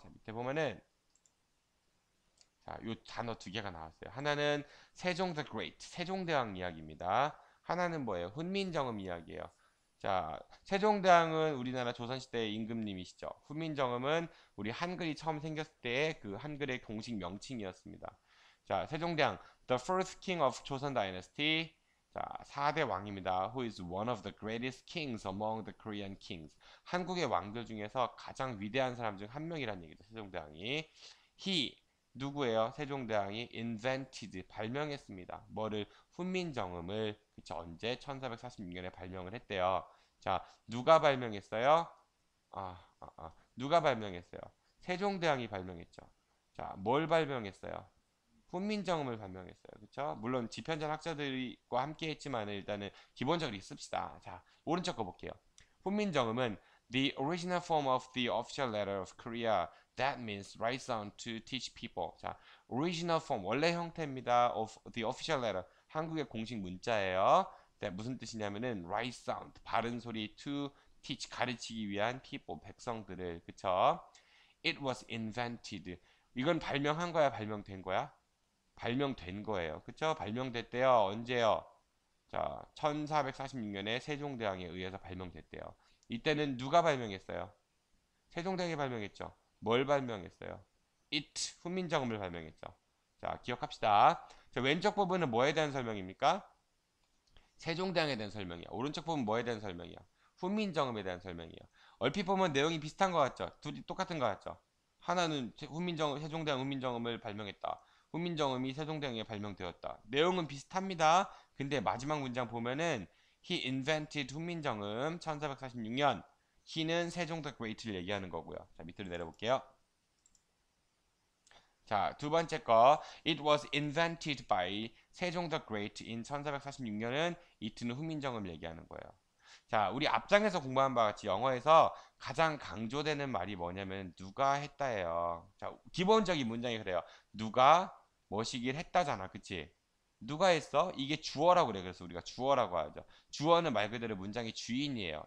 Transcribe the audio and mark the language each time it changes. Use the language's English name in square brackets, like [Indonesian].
[Korean] 자, 밑에 보면은 자, 요 단어 두 개가 나왔어요. 하나는 세종 the Great, 세종대왕 이야기입니다. 하나는 뭐예요? 훈민정음 이야기예요. 자, 세종대왕은 우리나라 조선시대의 임금님이시죠. 훈민정음은 우리 한글이 처음 생겼을 때의 그 한글의 공식 명칭이었습니다. [English] 자, 세종대왕, the first king of Joseon Dynasty. [Korean] 자, 4대 왕입니다. [English] Who is one of the greatest kings among the Korean kings. [Korean] 한국의 왕들 중에서 가장 위대한 사람 중 한 명이라는 얘기죠. 세종대왕이. He, 누구예요? 세종대왕이 invented, 발명했습니다. 뭐를? 훈민정음을. 그쵸? 언제? 1446년에 발명을 했대요. 자, 누가 발명했어요? 누가 발명했어요? 세종대왕이 발명했죠. 자, 뭘 발명했어요? 훈민정음을 발명했어요. 그쵸? 물론 지편전 학자들과 함께 했지만 일단은 기본적으로 씁시다. 자, 오른쪽 거 볼게요. [English] 훈민정음은 the original form of the official letter of Korea that means right sound to teach people. [Korean] 자, original form 원래 형태입니다. [English] of the official letter [Korean] 한국의 공식 문자예요. that 무슨 뜻이냐면은 [English] right sound [Korean] 바른 소리 [English] to teach [Korean] 가르치기 위한 people 백성들을. [English] 그쵸? It was invented. [Korean] 이건 발명한 거야, 발명된 거야? 발명된 거예요. 그쵸? 발명됐대요. 언제요? 자, 1446년에 세종대왕에 의해서 발명됐대요. 이때는 누가 발명했어요? 세종대왕이 발명했죠. 뭘 발명했어요? It, 훈민정음을 발명했죠. 자, 기억합시다. 자, 왼쪽 부분은 뭐에 대한 설명입니까? 세종대왕에 대한 설명이야. 오른쪽 부분 뭐에 대한 설명이야? 훈민정음에 대한 설명이야. 얼핏 보면 내용이 비슷한 것 같죠? 둘이 똑같은 것 같죠? 하나는 세종대왕 훈민정음을 발명했다. 훈민정음이 세종대왕에 발명되었다. 내용은 비슷합니다. 근데 마지막 문장 보면은 [English] He invented [Korean] 훈민정음 1446년. He는 세종 the Great를 얘기하는 거고요. 자, 밑으로 내려볼게요. 자, 두 번째 거. [English] It was invented by 세종 the Great in [Korean] 1446년은 it는 훈민정음을 얘기하는 거예요. 자, 우리 앞장에서 공부한 바와 같이 영어에서 가장 강조되는 말이 뭐냐면 누가 했다예요. 자, 기본적인 문장이 그래요. 누가 뭐시길 했다잖아. 그치? 누가 했어? 이게 주어라고 그래. 그래서 우리가 주어라고 하죠. 주어는 말 그대로 문장의 주인이에요.